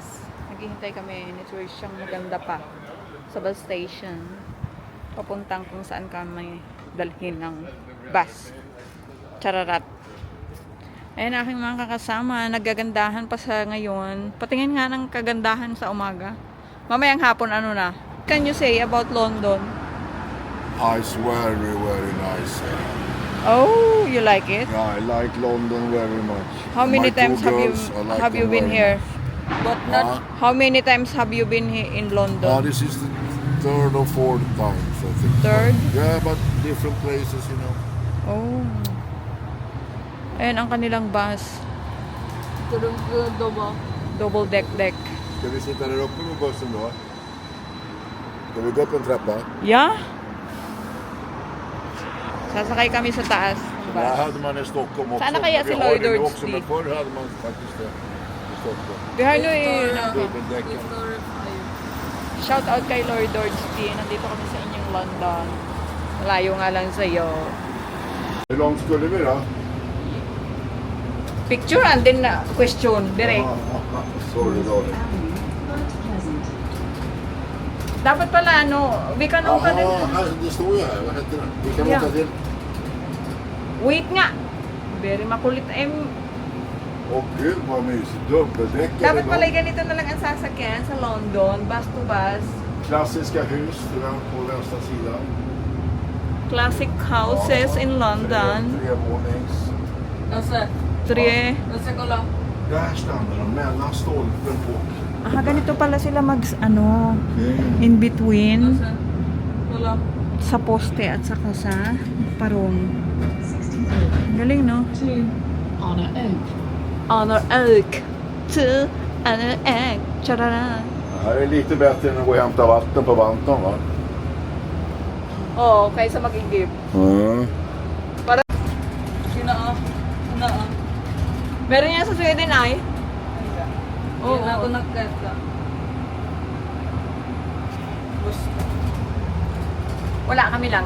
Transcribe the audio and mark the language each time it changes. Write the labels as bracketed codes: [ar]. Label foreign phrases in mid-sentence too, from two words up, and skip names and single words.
[tl] Naghihintay kami ni Trishang maganda pa sa bus station. Papuntang kung saan kami dalhin ng bus. Chararat. Ayan aking mga kakasama. Nagagandahan pa sa ngayon. Patingin nga ng kagandahan sa umaga. Mamayang hapon ano na. [en] Can you say about London? It's very, very nice. Oh, you like it? Yeah, I like London very much. How many My two times girls, I like have you them been very here? much. But not... How many times have you been here in London? This is the third or fourth time, I think. Third? Yeah, but different places, you know. [tl] Oh. Ayan ang kanilang bus. Turun-turun ba? [en] Double deck. [sv] Ska vi sitta där uppe med bussen då? Ska vi gå upp en trappa? [en] Yeah? [tl] Sasakay kami sa taas. ng [sv] Det här [tl] bus. [sv] hade man i Stockholm också. [tl] Sana kaya [sv] Vi [tl] si [sv] har [tl] Lloyd [sv] det nu [tl] George [sv] också, dit. men förr hade man faktiskt det i Stockholm. Vi har nu Dubbeldäcken. [en] shout out kay Lord Dorsey. [tl] Nandito kami sa inyong London. Malayo nga lang sa'yo. [sv] Hur långt skulle vi då? [en] Picture and then question. Direct. Sorry, Dolly. [tl] Dapat pala ano, [sv] vi kan åka din. Här, det står ju här. Vad heter det? Vi kan Ja. åka till... [tl] Wait nga. Very makulit. [sv] Åh gud vad mysigt. Dubbeldäck [tl] Dapat [sv] eller [tl] pala [sv] något. [tl] ganito na lang ang sasakyan sa London. [en] Bus to bus. [sv] Klassiska hus på vänstra sidan. [en] Classic houses in London. [sv] Trevånings. [tl] Nasa? [sv] Tre. [tl] Nasa ko lang. [sv] Där stannar de mellan stolpen och... [tl] Ganito pala sila [en] in between [tl] Nasa? Wala. sa poste at saka sa parong. Galing, no? Honor Oak. [en] Honor Oak to Honor Oak. Charara. [sv] Det här är lite bättre än att gå och hämta vatten på Banton, va? [tl] Oo, kaysa mag-igib. Sina Meron yan sa Sweden ay? Oo. Hindi na ako nagkata. Gusto. Wala kami lang.